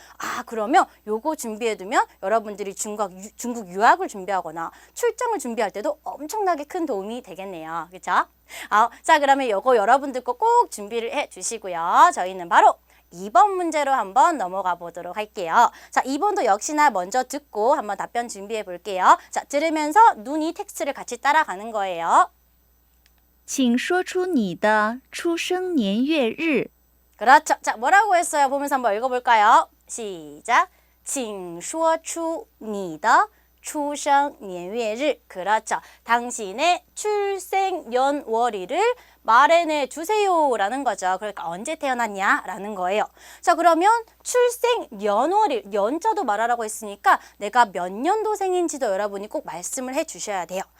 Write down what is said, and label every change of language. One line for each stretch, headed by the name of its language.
Korean: 아, 그러면 요거 준비해두면 여러분들이 중국 유학을 준비하거나 출장을 준비할 때도 엄청나게 큰 도움이 되겠네요. 그렇죠? 자, 그러면 요거 여러분들 거 꼭 준비를 해주시고요. 저희는 바로 2번 문제로 한번 넘어가 보도록 할게요. 자, 2번도 역시나 먼저 듣고 한번 답변 준비해 볼게요. 자, 들으면서 눈이 텍스트를 같이 따라가는 거예요.
Chinese: 请说出你的出生年月日。
Korean: 그렇죠. 자, 뭐라고 했어요? 보면서 한번 읽어볼까요? 시작.
Chinese: 请说出你的出生年月日.
Korean: 그렇죠. 당신의 출생연월일을 말해내 주세요라는 거죠. 그러니까 언제 태어났냐라는 거예요. 자, 그러면 출생연월일, 연자도 말하라고 했으니까 내가 몇 년도생인지도 여러분이 꼭 말씀을 해주셔야 돼요.